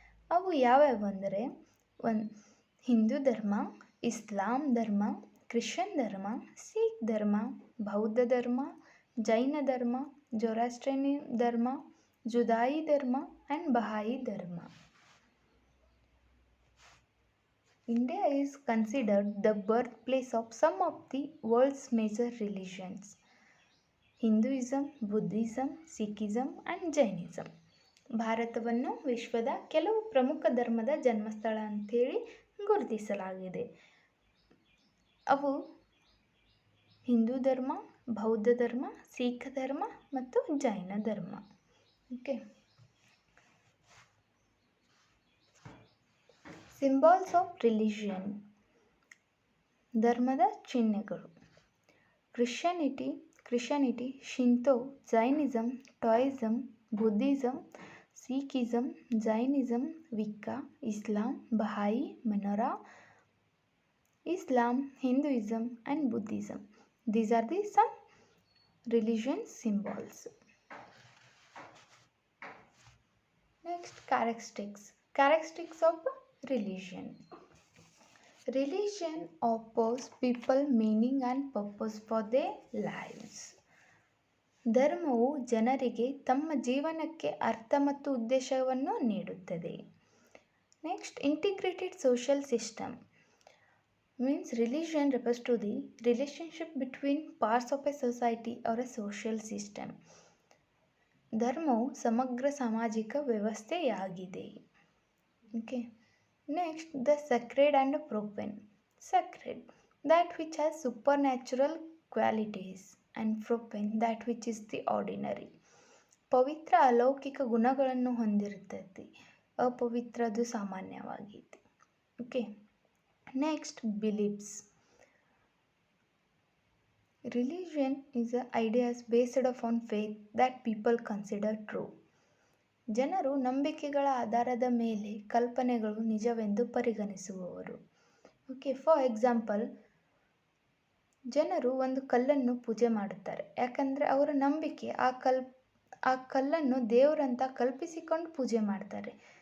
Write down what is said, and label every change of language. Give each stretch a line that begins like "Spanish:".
Kannada: ಅವು ಯಾವ್ಯಾವೆಂದರೆ ಹಿಂದೂ ಧರ್ಮ, ಇಸ್ಲಾಂ ಧರ್ಮ, ಕ್ರಿಶ್ಚಿಯನ್ ಧರ್ಮ, ಸಿಖ್ ಧರ್ಮ, ಬೌದ್ಧ ಧರ್ಮ, ಜೈನ ಧರ್ಮ, ಜೊರಾಸ್ಟ್ರಿಯನ್ ಧರ್ಮ, ಜುದಾಯಿ ಧರ್ಮ ಆ್ಯಂಡ್ ಬಹಾಯಿ ಧರ್ಮ.
English: India is considered the birthplace of some of the world's major religions. Hinduism, Buddhism, Sikhism and Jainism.
Kannada: ಭಾರತವನ್ನು ವಿಶ್ವದ ಕೆಲವು ಪ್ರಮುಖ ಧರ್ಮದ ಜನ್ಮಸ್ಥಳ ಅಂಥೇಳಿ ಗುರುತಿಸಲಾಗಿದೆ. ಅವು ಹಿಂದೂ ಧರ್ಮ, ಬೌದ್ಧ ಧರ್ಮ, ಸಿಖ್ ಧರ್ಮ ಮತ್ತು ಜೈನ ಧರ್ಮ. ಓಕೆ.
English: Symbols of religion.
Kannada: ಧರ್ಮದ ಚಿಹ್ನೆಗಳು.
English: Christianity Christianity, Shinto, Jainism, Taoism, Buddhism, Sikhism, Jainism, Wicca, Islam, Baha'i, Menorah, Islam, Hinduism, and Buddhism. These are the some religion symbols. Next, characteristics of religion. Religion offers people meaning and purpose for their lives.
Kannada: ಧರ್ಮವು ಜನರಿಗೆ ತಮ್ಮ ಜೀವನಕ್ಕೆ ಅರ್ಥ ಮತ್ತು ಉದ್ದೇಶವನ್ನು ನೀಡುತ್ತದೆ.
English: Next, integrated social system means religion refers to the relationship between parts of a society or a social system.
Kannada: ಧರ್ಮವು ಸಮಗ್ರ ಸಾಮಾಜಿಕ ವ್ಯವಸ್ಥೆಯಾಗಿದೆ.
English: Okay. Next, the sacred and profane. Sacred, that which has supernatural qualities, and profane, that which is the ordinary.
Kannada: ಪವಿತ್ರ ಅಲೌಕಿಕ ಗುಣಗಳನ್ನು ಹೊಂದಿರುತ್ತದೆ, ಅಪವಿತ್ರದು ಸಾಮಾನ್ಯವಾಗಿದೆ.
English: Okay. Next, beliefs. Religion is ideas based upon faith that people consider true.
Kannada: ಜನರು ನಂಬಿಕೆಗಳ ಆಧಾರದ ಮೇಲೆ ಕಲ್ಪನೆಗಳು ನಿಜವೆಂದು ಪರಿಗಣಿಸುವವರು. ಓಕೆ. ಫಾರ್ ಎಕ್ಸಾಂಪಲ್, ಜನರು ಒಂದು ಕಲ್ಲನ್ನು ಪೂಜೆ ಮಾಡುತ್ತಾರೆ, ಯಾಕಂದರೆ ಅವರ ನಂಬಿಕೆ ಆ ಕಲ್ಲನ್ನು ದೇವರಂತ ಕಲ್ಪಿಸಿಕೊಂಡು ಪೂಜೆ ಮಾಡ್ತಾರೆ.